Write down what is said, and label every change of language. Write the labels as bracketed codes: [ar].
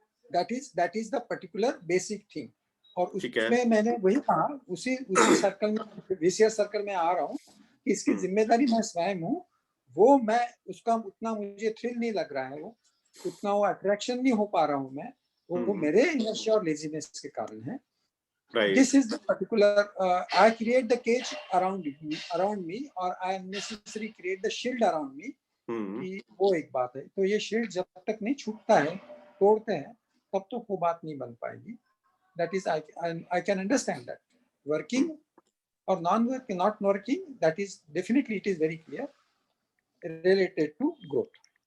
[en] That is the particular basic thing. [hi] और उसमें मैंने वही कहा, उसी सर्कल में, विशियस सर्कल में आ रहा हूँ कि इसकी जिम्मेदारी मैं स्वयं हूँ. वो मैं उसका उतना मुझे थ्रिल नहीं लग रहा है, वो उतना वो अट्रैक्शन नहीं हो पा रहा हूँ मैं. वो मेरे इनर्शिया और लेजीनेस के कारण है. [en] This is the particular I create the cage around me [hi] और [en] I unnecessarily create the shield around me. [hi] कि वो एक बात है. तो ये शील्ड जब तक नहीं छूटता है, तोड़ते हैं, तब तो वो बात नहीं बन पाएगी. [en] That is I can understand that. Working or non-working, not working, that is definitely it is very clear related to growth.